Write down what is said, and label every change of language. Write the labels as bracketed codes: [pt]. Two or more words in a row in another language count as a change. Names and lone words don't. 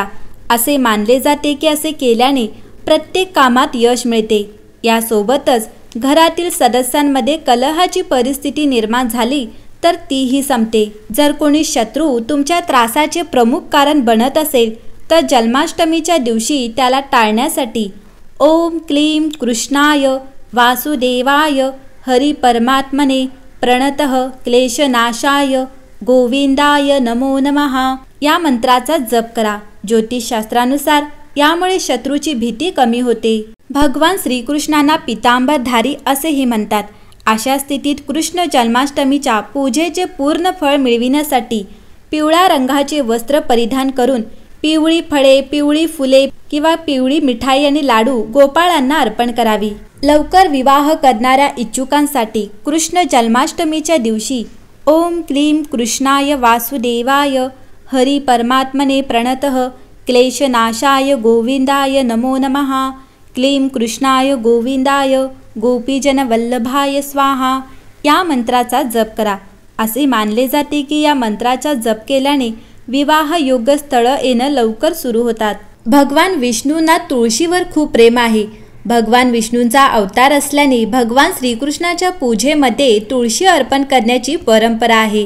[mr] असे मानले जाते की असे केल्याने प्रत्येक कामात यश मिळते। यासोबतच घरातील सदस्यांमध्ये कलहाची परिस्थिती निर्माण झाली तर तीही संपते। जर कोणी शत्रू तुमच्या त्रासाचे प्रमुख कारण बनत असेल, तर जन्माष्टमीच्या दिवशी त्याला टाळण्यासाठी [sa] ओम क्लीं कृष्णाय वासुदेवाय हरि परमात्मने प्रणतः क्लेशनाशाय गोविंदाय नमो नमः [mr] या मंत्राचा जप करा। ज्योतिषशास्त्रानुसार यामुळे शत्रूची भीती कमी होते। भगवान श्रीकृष्णांना पितांबरधारी असेही म्हणतात। अशा स्थितीत कृष्ण जन्माष्टमीच्या पूजेचे पूर्ण फळ मिळविण्यासाठी पिवळ्या रंगाचे वस्त्र परिधान करून पिवळी फळे, पिवळी फुले किंवा पिवळी मिठाई आणि लाडू गोपाळांना अर्पण करावी। लवकर विवाह करणाऱ्या इच्छुकांसाठी कृष्ण जन्माष्टमीच्या दिवशी [sa] ओम क्लीं कृष्णाय वासुदेवाय हरि परमात्मने प्रणतः क्लेशनाशाय गोविंदाय नमो नमः क्लीं कृष्णाय गोविंदाय गोपीजन वल्लभाय स्वाहा [mr] या मंत्राचा जप करा। असे मानले जाते की या मंत्राचा जप केल्याने विवाह योग्य स्थळ येणं लवकर सुरू होतात। भगवान विष्णूंना तुळशीवर खूप प्रेम आहे। भगवान विष्णूंचा अवतार असल्याने भगवान श्रीकृष्णाच्या पूजेमध्ये तुळशी अर्पण करण्याची परंपरा आहे।